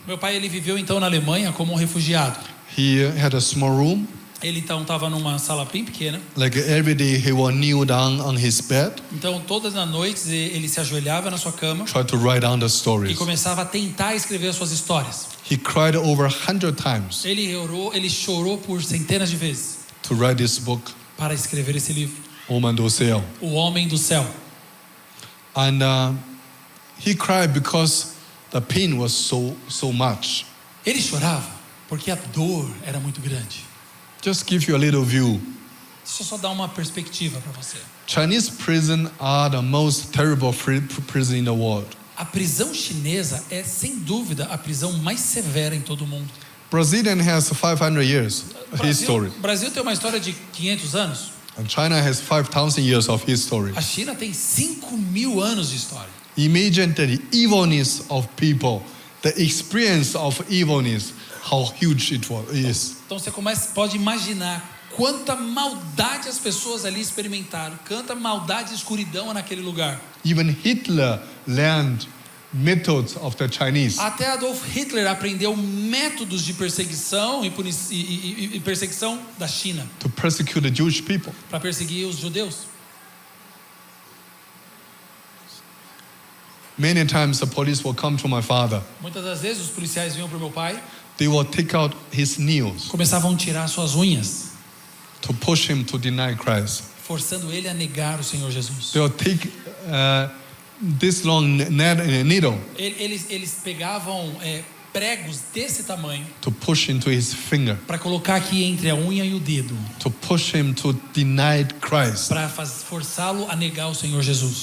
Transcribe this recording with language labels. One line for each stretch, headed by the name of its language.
Portuguese: Meu pai, ele viveu então na Alemanha como um refugiado.
English: He had a small room.
Portuguese: Ele então estava numa sala bem pequena.
English: Like every day he will kneel down on his bed,
Portuguese: Então todas as noites ele se ajoelhava na sua cama
English: try to write down the
Portuguese: e
English: stories.
Portuguese: começava a tentar escrever as suas histórias.
English: He cried over 100 times
Portuguese: Ele chorou por centenas de vezes
English: to write this book,
Portuguese: para escrever esse livro, Homem do Céu. O Homem do Céu.
English: And he cried because the pain was so much.
Portuguese: Ele chorava porque a dor era muito grande.
English: Just give you a little view.
Portuguese: Deixa eu só dar uma perspectiva para você.
English: Chinese prison are the most terrible prison in the world.
Portuguese: A prisão chinesa é, sem dúvida, a prisão mais severa em todo o mundo.
English: Brazilian has 500 years history,
Portuguese: O Brasil tem uma história de 500 anos.
English: and China has 5,000 years of history.
Portuguese: A China tem 5.000 anos de história.
English: Imagine the evilness of people, the experience of evilness, how huge it is.
Portuguese: Então você pode imaginar quanta maldade as pessoas ali experimentaram, quanta maldade e escuridão há naquele lugar.
English: Even Hitler learned methods of the Chinese
Portuguese: Até Adolf Hitler aprendeu métodos de perseguição e perseguição da China
English: to persecute the Jewish people.
Portuguese: para perseguir os judeus.
English: Many times the police will come to my father.
Portuguese: Muitas das vezes os policiais vinham para o meu pai,
English: They will take out his nails
Portuguese: começavam a tirar suas unhas,
English: to push him to deny Christ.
Portuguese: forçando ele a negar o Senhor Jesus.
English: They will take this long needle
Portuguese: Eles pegavam pregos desse tamanho
English: to push into his finger,
Portuguese: para colocar aqui entre a unha e o dedo,
English: to push him to deny Christ.
Portuguese: para forçá-lo a negar o Senhor Jesus.